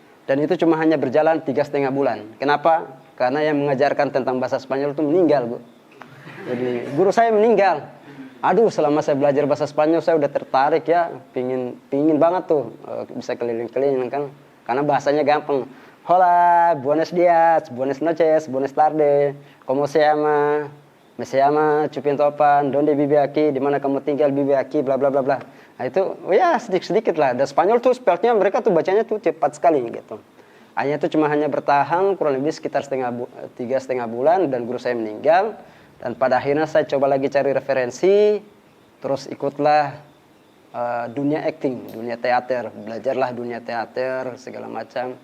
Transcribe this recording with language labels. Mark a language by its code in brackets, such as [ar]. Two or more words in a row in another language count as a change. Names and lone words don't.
[id] Dan itu cuma hanya berjalan 3,5 bulan. Kenapa? Karena yang mengajarkan tentang bahasa Spanyol itu meninggal, Bu. Jadi guru saya meninggal. Aduh, selama saya belajar bahasa Spanyol saya udah tertarik ya, pingin banget tuh bisa keliling-keliling kan. Karena bahasanya gampang. [es] Hola, buenos días, buenas noches, buenas tardes, ¿cómo se llama? Me se llama Chupin Topan, donde vive aquí, [id] di mana kamu tinggal, [es] vive aquí, bla bla bla bla. [id] Nah itu, ya sedikit-sedikit lah. Dan Spanyol tuh spellnya mereka tuh bacanya tuh cepat sekali gitu. Hanya itu hanya bertahan kurang lebih sekitar 3,5 bulan dan guru saya meninggal. Dan pada akhirnya saya coba lagi cari referensi, terus ikutlah dunia acting, dunia teater, belajarlah dunia teater segala macam.